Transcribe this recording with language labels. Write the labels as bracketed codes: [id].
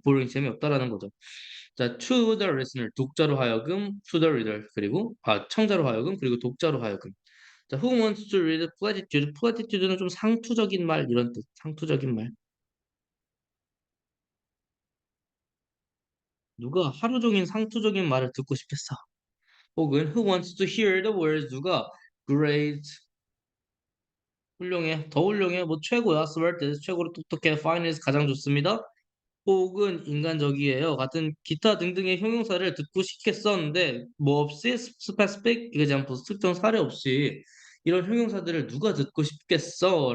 [ko] boring, 재미없다라는 거죠. 자, [en] to the listener, [ko] 독자로 하여금, [en] to the reader, [ko] 그리고 청자로 하여금, 그리고 독자로 하여금. 자, [en] who wants to read platitude? [ko] platitude는 좀 상투적인 말 이런 뜻. 상투적인 말. 누가 하루 종일 상투적인 말을 듣고 싶겠어? 혹은 [en] who wants to hear the words? [ko] 누가 great, 훌륭해, 더 훌륭해, 뭐 최고야, smartest, 최고로 똑똑해, finest, 가장 좋습니다. 혹은 인간적이에요. 같은 기타 등등의 형용사를 듣고 싶겠었는데 뭐 없이 [en] specific examples [ko] 특정 사례 없이 이런 형용사들을 누가 듣고 싶겠어?